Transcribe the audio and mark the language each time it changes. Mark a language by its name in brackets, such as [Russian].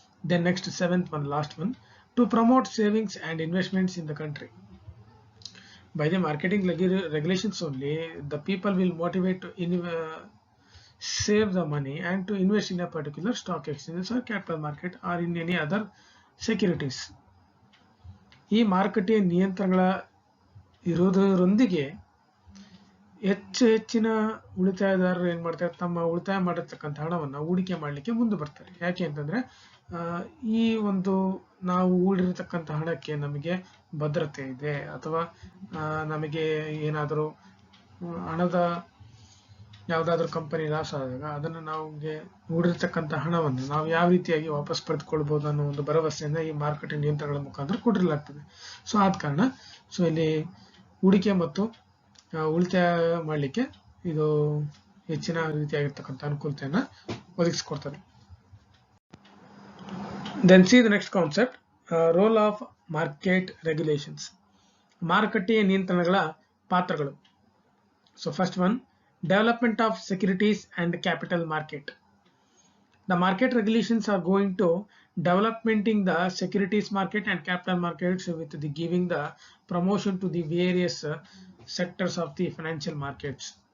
[English] Then next seventh one, last one, to promote savings and investments in the country. By the marketing regulations only, the people will motivate to save the money and to invest in a particular stock exchanges or capital market or in any other securities. [Kannada] ಈ ಮಾರುಕಟ್ಟೆಯ ನಿಯಂತ್ರಣಗಳ ಇರುವುದರೊಂದಿಗೆ ಹೆಚ್ಚಿನ ಉಳಿತಾಯದಾರರು ಏನ್ ಮಾಡ್ತಾರೆ, ತಮ್ಮ ಉಳಿತಾಯ ಮಾಡಿರ್ತಕ್ಕಂಥ ಹಣವನ್ನು ಹೂಡಿಕೆ ಮಾಡಲಿಕ್ಕೆ ಮುಂದೆ ಬರ್ತಾರೆ. ಯಾಕೆ ಅಂತಂದ್ರೆ ಈ ಒಂದು ನಾವು ಹೂಡಿರತಕ್ಕಂಥ ಹಣಕ್ಕೆ ನಮಗೆ ಭದ್ರತೆ ಇದೆ, ಅಥವಾ ನಮಗೆ ಏನಾದರೂ ಹಣದ ಯಾವುದಾದ್ರೂ ಕಂಪನಿ ಲಾಸ್ ಆದಾಗ ಅದನ್ನು ನಮಗೆ ಹೂಡಿರ್ತಕ್ಕಂಥ ಹಣವನ್ನು ನಾವು ಯಾವ ರೀತಿಯಾಗಿ ವಾಪಸ್ ಪಡೆದುಕೊಳ್ಬಹುದು ಅನ್ನೋ ಒಂದು ಭರವಸೆಯನ್ನ ಈ ಮಾರುಕಟ್ಟೆ ನಿಯಂತ್ರಣಗಳ ಮುಖಾಂತರ ಕೊಟ್ಟಿರಲಾಗ್ತದೆ. ಸೊ ಆದ ಕಾರಣ ಇಲ್ಲಿ ಹೂಡಿಕೆ ಮತ್ತು ಉಳಿತಾಯ ಮಾಡಲಿಕ್ಕೆ ಇದು ಹೆಚ್ಚಿನ ರೀತಿಯಾಗಿರ್ತಕ್ಕಂಥ ಅನುಕೂಲತೆಯನ್ನ ಒದಗಿಸಿಕೊಡ್ತದೆ. [English] Then see the next concept, role of market regulations. [Kannada] ಮಾರುಕಟ್ಟೆಯ ನಿಯಂತ್ರಣಗಳ ಪಾತ್ರಗಳು. [English] So first one, development of securities and capital market. The market regulations are going to developing the securities market and capital markets with the giving the promotion to the various sectors of the financial markets.